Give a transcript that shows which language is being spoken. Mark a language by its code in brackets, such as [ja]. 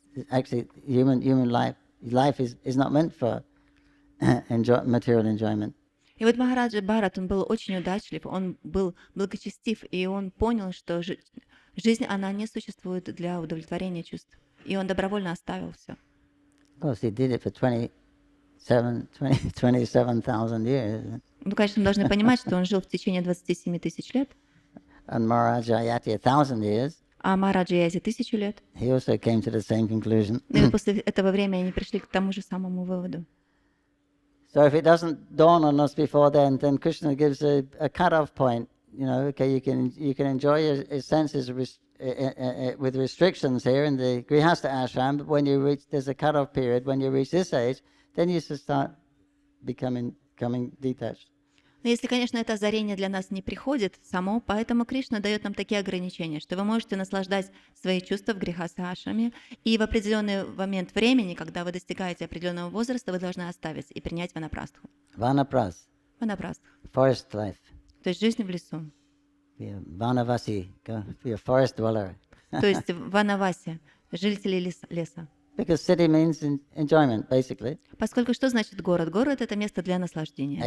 [en] Actually, human life is not meant for material enjoyment. [ru] И вот Махараджа Бхарат, он был очень удачлив, он был благочестив, и он понял, что жизнь, она не существует для удовлетворения чувств. И он добровольно оставил все. [en] Of course, he did it for 27,000 years. [ru] Ну, конечно, мы должны понимать, что он жил в течение 27 тысяч лет. [en] And Maharaja Ayati 1,000 years. [ru] А Махараджа Язи 1000 лет. [en] He also came to the same conclusion. [ru] И после этого времени они пришли к тому же самому выводу. [en] So if it doesn't dawn on us before then Krishna gives a cut-off point. Okay, you can enjoy your senses with restrictions here in the Grihastha ashram, but when you reach, there's a cut-off period. When you reach this age, then you should start becoming detached. [ru] Но если, конечно, это озарение для нас не приходит само, поэтому Кришна дает нам такие ограничения, что вы можете наслаждать свои чувства в грехаса-ашраме, и в определенный момент времени, когда вы достигаете определенного возраста, вы должны оставить и принять ванапрастху. [en] Vanapras. [ru] Ванапрастха. [en] Forest life. [ru] То есть жизнь в лесу. [en] Be a Vanavasi, be a forest dweller. [ru] То есть ванаваси, жители леса. [en] Because city means enjoyment, basically. [ru] Поскольку что значит город? Город — это место для наслаждения.